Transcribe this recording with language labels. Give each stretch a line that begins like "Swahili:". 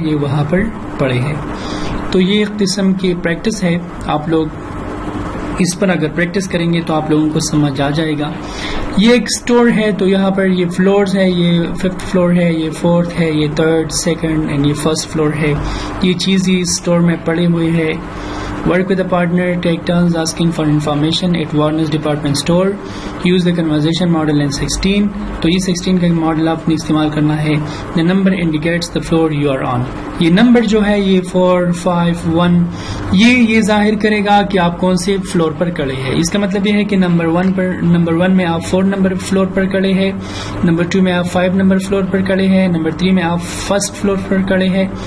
Urdu: یہ وہاں پر پڑے ہیں. تو یہ ایک قسم کی پریکٹس ہے. آپ لوگ اس پر اگر پریکٹس کریں گے تو آپ لوگوں کو سمجھ آ جائے گا. یہ ایک اسٹور ہے, تو یہاں پر یہ فلورز ہے, یہ 5th فلور ہے, یہ 4th ہے, یہ 3rd, 2nd اینڈ یہ 1st فلور ہے. یہ چیز ہی اسٹور میں پڑے ہوئے ہے.
English: Work with a partner, take turns asking for information at Warner's department store. Use the conversation model in 16.
Urdu: تو یہ 16 کا ماڈل آپ نے استعمال کرنا ہے.
English: The number indicates the floor you are on.
Urdu: یہ نمبر جو ہے یہ 4, 5, 1 یہ ظاہر کرے گا کہ آپ کون سے فلور پر کھڑے ہیں. اس کا مطلب یہ ہے کہ نمبر 1 میں آپ 4 نمبر فلور پر کھڑے ہیں, نمبر 2 میں آپ 5 نمبر فلور پر کھڑے ہیں, نمبر 3 میں آپ 1st فلور پر کھڑے ہیں.